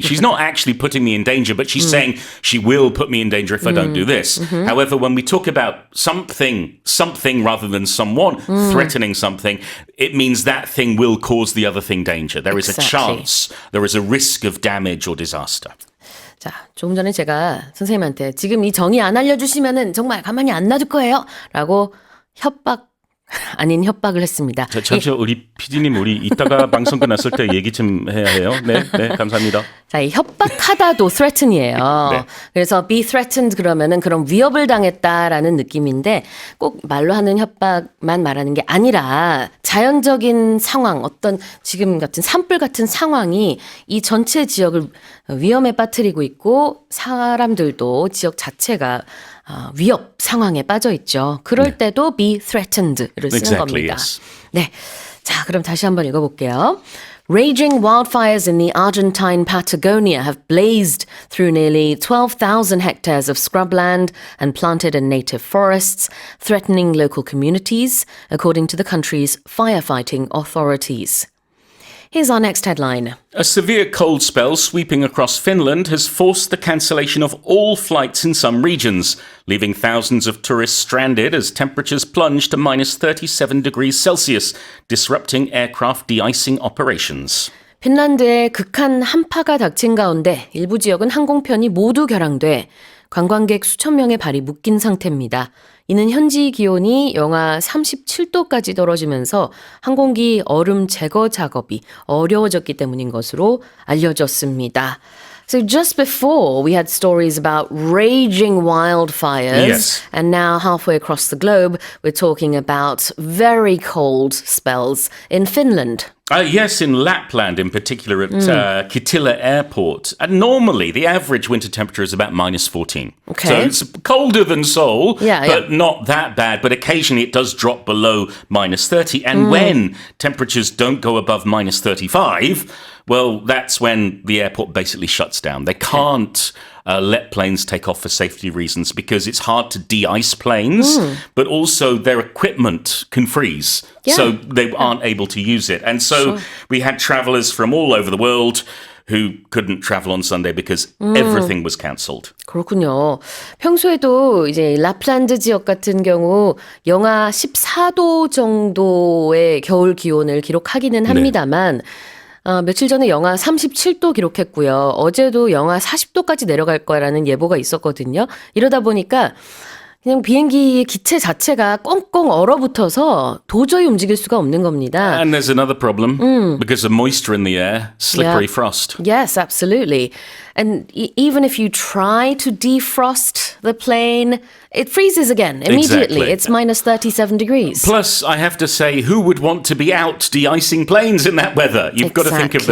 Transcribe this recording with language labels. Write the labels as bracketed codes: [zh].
[en] She's not actually putting me in danger, but she's saying she will put me in danger if I don't do this. However, when we talk about something rather than someone threatening something, it means that thing will cause the other thing danger. There is a Exactly. chance, there is a risk of damage or disaster. [ko] 자, 조금 전에 제가 선생님한테 지금 이 정의 안 알려주시면은 정말 가만히 안 놔둘 거예요. 라고 협박 아닌 협박을 했습니다. 잠시만 우리 PD님 우리 이따가 방송 끝났을 때 얘기 좀 해야 해요. 네, 감사합니다. 자, 이 협박하다도 threaten이에요. 네. 그래서 [en] be threatened [ko] 그러면은 그런 위협을 당했다라는 느낌인데 꼭 말로 하는 협박만 말하는 게 아니라 자연적인 상황, 어떤 지금 같은 산불 같은 상황이 이 전체 지역을 위험에 빠뜨리고 있고 사람들도 지역 자체가 위협 상황에 빠져 있죠. 그럴 때도 [en] be threatened [ko] 를 쓰는 [en] Exactly, [ko] 겁니다. [en] yes. [ko] 네. 자, 그럼 다시 한번 읽어볼게요. [en] Raging wildfires in the Argentine Patagonia have blazed through nearly 12,000 hectares of scrubland and planted and native forests, threatening local communities, according to the country's firefighting authorities. Here's our next headline. A severe cold spell sweeping across Finland has forced the cancellation of all flights in some regions, leaving thousands of tourists stranded as temperatures plunge to minus 37 degrees Celsius, disrupting aircraft de-icing operations. [ko] 핀란드에 극한 한파가 닥친 가운데 일부 지역은 항공편이 모두 결항돼 관광객 수천 명의 발이 묶인 상태입니다. 이는 현지 기온이 영하 37도까지 떨어지면서 항공기 얼음 제거 작업이 어려워졌기 때문인 것으로 알려졌습니다. [en] So just before we had stories about raging wildfires, Yes. and now halfway across the globe we're talking about very cold spells in Finland. Yes, in Lapland in particular at Kittilä Airport. And normally the average winter temperature is about minus 14. Okay. So it's colder than Seoul, Yeah, but yeah. not that bad. But occasionally it does drop below minus 30. And when temperatures don't go above minus 35, well, that's when the airport basically shuts down. They can't let planes take off for safety reasons because it's hard to de-ice planes, but also their equipment can freeze. Yeah. So they aren't able to use it. And so we had travelers from all over the world who couldn't travel on Sunday because everything was cancelled. [ko] 그렇군요. 평소에도 이제 라플란드 지역 같은 경우 영하 14도 정도의 겨울 기온을 기록하기는 합니다만 며칠 전에 영하 37도 기록했고요. 어제도 영하 40도까지 내려갈 거라는 예보가 있었거든요. 이러다 보니까 그냥 비행기의 기체 자체가 꽁꽁 얼어붙어서 도저히 움직일 수가 없는 겁니다. [en] And there's another problem because of moisture in the air, slippery frost. Yes, absolutely. And even if you try to defrost the plane, it freezes again immediately. Exactly. It's minus 37 degrees. Plus, I have to say, who would want to be out de-icing planes in that weather? You've got to think of the